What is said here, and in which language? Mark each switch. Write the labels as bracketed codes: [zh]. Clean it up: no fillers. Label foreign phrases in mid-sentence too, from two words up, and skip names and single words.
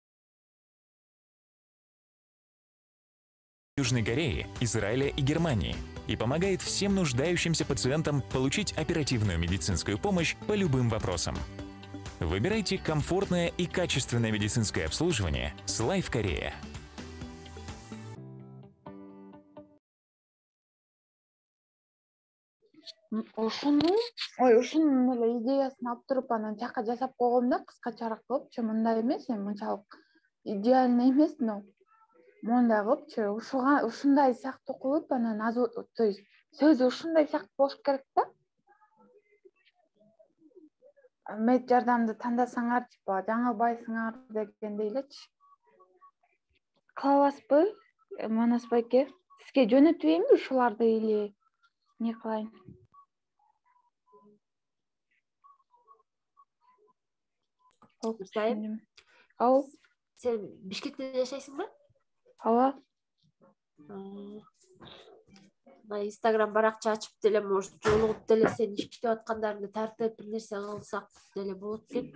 [ru] Южной Кореи, Израиля и Германии и помогает всем нуждающимся пациентам получить оперативную медицинскую помощь по любым вопросам. Выбирайте комфортное и качественное медицинское обслуживание с Life Korea. [ky] Ушунун эле идеясын алып туруп анан жакка жасап койгом да, кыскачараак кылыпчы, мындай эмес, эми мынчалык идеальный эмес, но мондай кылыпчы, ушундай сыяктуу кылып, анан [ru] то есть [ky] сөзү ушундай сыяктуу болуш керек да. Мед жардамды тандасаңар, типа, жаңылбайсыңар дегендей элечи. Кылабызбы, Манас байке? Сизге жөнөтүп ушуларды или не кылайын? Мырзайым, Ау, сен Бишкекте жашайсың ба? ооба. Инстаграм баракча ачып деле, может, жолугуп деле сен иштеп аткандарыңды тартып бир нерсе кылсак деле болот экен.